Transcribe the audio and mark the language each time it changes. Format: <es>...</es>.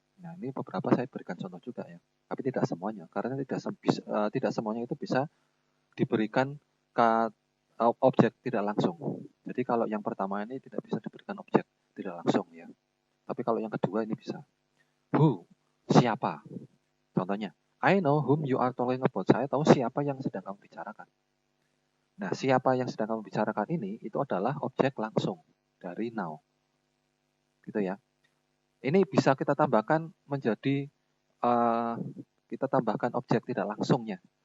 <id>Nah, ini beberapa saya berikan contoh juga ya. Tapi tidak semuanya. Karena tidak semuanya itu bisa diberikan objek tidak langsung. Jadi kalau yang pertama ini tidak bisa diberikan objek tidak langsung ya. Tapi kalau yang kedua ini bisa.</id> <en>Who?</en> <id>Siapa?</id> <en>Contohnya, I know whom you are talking about.</en> <id>Saya tahu siapa yang sedang kamu bicarakan. Nah, siapa yang sedang kamu bicarakan ini itu adalah objek langsung dari now. Gitu ya. Ini bisa kita tambahkan menjadi kita tambahkan objek tidak langsungnya.</id>